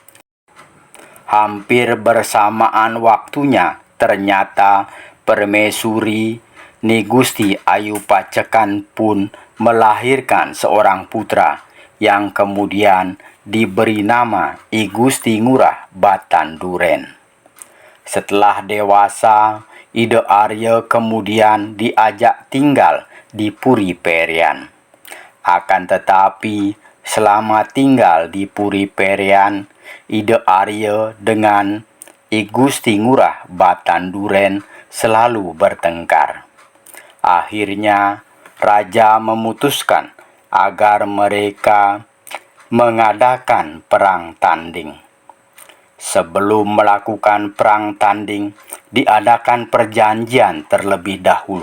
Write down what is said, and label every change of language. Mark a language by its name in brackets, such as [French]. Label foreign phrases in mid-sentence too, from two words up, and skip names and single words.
[Indonesian] Hampir bersamaan waktunya, ternyata permaisuri Ni Gusti Ayu Pacekan pun melahirkan seorang putra yang kemudian diberi nama I Gusti Ngurah Batan Duren. Setelah dewasa, Ide Arya kemudian diajak tinggal di Puri Perian. Akan tetapi, selama tinggal di Puri Perian, Ide Arya dengan I Gusti Ngurah Batan Duren selalu bertengkar. Akhirnya, Raja memutuskan agar mereka mengadakan perang tanding. Sebelum melakukan perang tanding, diadakan perjanjian terlebih dahulu.